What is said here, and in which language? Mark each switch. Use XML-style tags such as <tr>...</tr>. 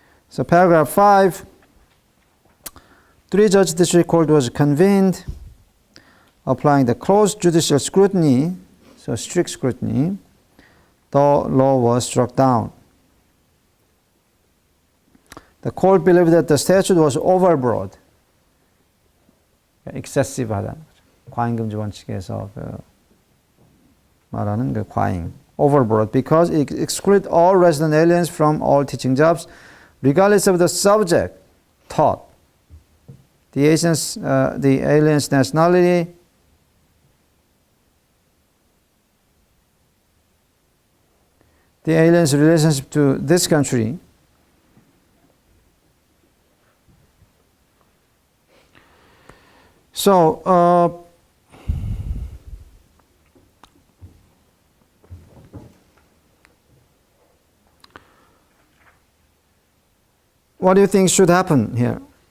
<en>So paragraph 5, three-judge district court was convened, applying the close judicial scrutiny, so strict scrutiny. The law was struck down. The court believed that the statute was overbroad.</en> <ko>excessive하다는 거죠. 과잉금지 원칙에서 말하는 그 과잉.</ko> <en>overbroad because it excluded all resident aliens from all teaching jobs regardless of the subject taught. The alien's nationality, the alien's relationship to this country, so what do you think should happen here?</en>